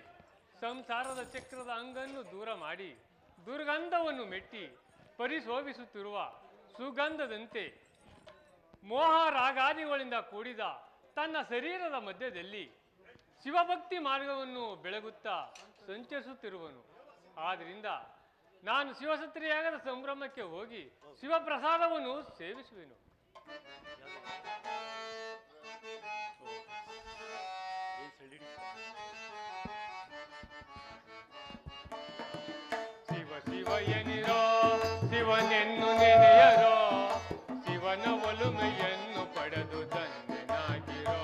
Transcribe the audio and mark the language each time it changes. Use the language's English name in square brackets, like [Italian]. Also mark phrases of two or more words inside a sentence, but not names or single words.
[Kannada] ಸಂಸಾರದ ಚಕ್ರದ ಅಂಗನ್ನು ದೂರ ಮಾಡಿ ದುರ್ಗಂಧವನ್ನು ಮೆಟ್ಟಿ ಪರಿಶೋಭಿಸುತ್ತಿರುವ ಸುಗಂಧದಂತೆ ಮೋಹ ರಾಗಾದಿಗಳಿಂದ ಕೂಡಿದ ತನ್ನ ಶರೀರದ ಮಧ್ಯದಲ್ಲಿ ಶಿವಭಕ್ತಿ ಮಾರ್ಗವನ್ನು ಬೆಳಗುತ್ತಾ ಸಂಚರಿಸುತ್ತಿರುವನು. ಆದ್ದರಿಂದ ನಾನು ಶಿವಸತ್ರಿಯಾಗದ ಸಂಭ್ರಮಕ್ಕೆ ಹೋಗಿ ಶಿವಪ್ರಸಾದವನ್ನು ಸೇವಿಸುವೆನು. ಶಿವ ಶಿವ ಎನಿರೋ, ಶಿವನೆನ್ನು ನೆನೆಯರೋ, ಶಿವನ ಒಲುಮೆಯನ್ನು ಪಡೆದು ಧನ್ಯನಾಗಿರೋ.